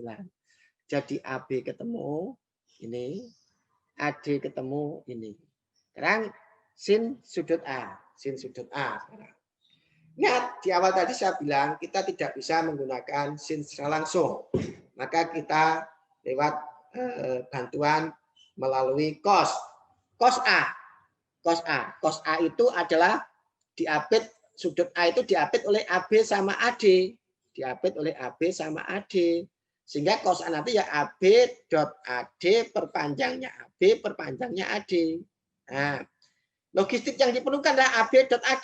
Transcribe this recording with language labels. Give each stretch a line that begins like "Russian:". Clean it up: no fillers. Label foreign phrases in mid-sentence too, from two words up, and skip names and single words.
Indonesian: Jadi AB ketemu ini, AD ketemu ini. Sekarang sin sudut A, sin sudut A sekarang. Ingat di awal tadi saya bilang kita tidak bisa menggunakan sin secara langsung. Maka kita lewat bantuan melalui cos. Cos A. Cos A. Cos A itu adalah diapit, sudut A itu diapit oleh AB sama AD. Diapit oleh AB sama AD. Sehingga cos A nanti ya AB dot AD perpanjangnya AB perpanjangnya AD. Nah, logistik yang diperlukan adalah AB dot AD.